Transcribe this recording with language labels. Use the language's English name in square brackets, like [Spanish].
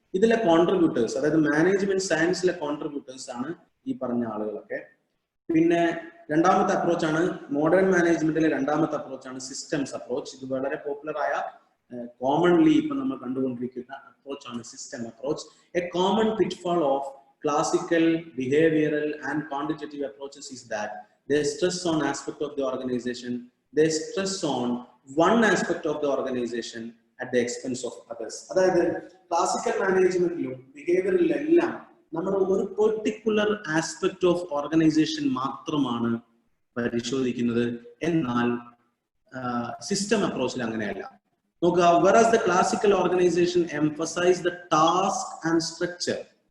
[Malayalam] ഇതിലെ കോൺട്രിബ്യൂട്ടേഴ്സ്, അതായത് management സയൻസിലെ contributors ആണ് ഈ പറഞ്ഞ ആളുകളൊക്കെ. പിന്നെ രണ്ടാമത്തെ അപ്രോച്ചാണ് മോഡേൺ മാനേജ്മെന്റിലെ രണ്ടാമത്തെ അപ്രോച്ചാണ് സിസ്റ്റംസ് അപ്രോച്ച്. ഇത് വളരെ പോപ്പുലർ ആയ കോമൺലി ഇപ്പൊ നമ്മൾ കണ്ടുകൊണ്ടിരിക്കുന്ന അപ്രോച്ചാണ് system approach. [English] A common pitfall of classical, behavioral and quantitative approaches is that they stress on aspect of the organization, they stress on one aspect of the organization at the expense of others. [Malayalam] അതായത് classical മാനേജ്മെന്റിലും ബിഹേവിയറിലും എല്ലാം നമ്മൾ ഒരു particular aspect of organisation മാത്രമാണ് പരിശോധിക്കുന്നത്. എന്നാൽ system അപ്രോച്ചിൽ അങ്ങനെയല്ല. നോക്കുക, [English] whereas the classical organization emphasize the task and structure.